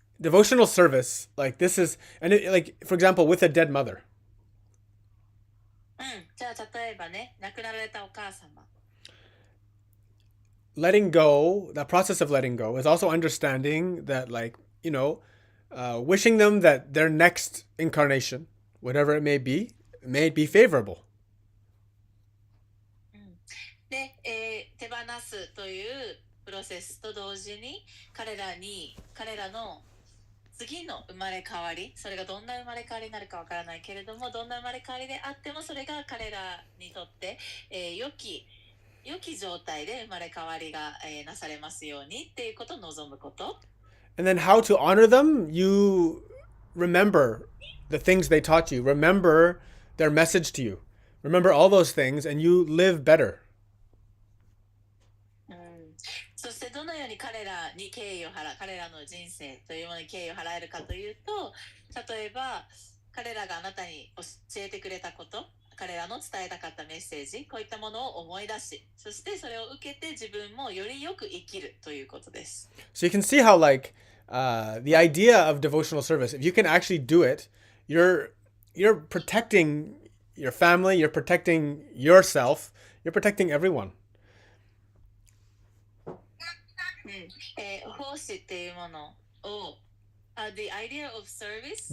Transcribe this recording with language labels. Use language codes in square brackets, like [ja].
[en] devotional service, like this is, and like for example, with a dead mother. [ja] じゃあ例えばね、亡くなられたお母様。 [en] Letting go, that process of letting go is also understanding that, like, wishing them that their next incarnation, whatever it may be favorable. [ja] で、手放すというプロセスと同時に彼らの次の生まれ変わり、それがどんな生まれ変わりになるかわからないけれども、どんな生まれ変わりであってもそれが彼らにとって、良き状態で生まれ変わりが、なされますようにっていうことを望むこと。 [en] And then how to honor them, you remember the things they taught you, remember their message to you, remember all those things, and you live better. [ja] そしてどのように彼らの人生というものに敬意を払えるかというと、例えば彼らがあなたに教えてくれたこと、彼らの伝えたかったメッセージ、こういったものを思い出し、そしてそれを受けて自分もよりよく生きるということです。 [en] So you can see how, like, the idea of devotional service, if you can actually do it, you're protecting your family, you're protecting yourself, you're protecting everyone. [ja] 奉仕っていうものを、 [en] the idea of service,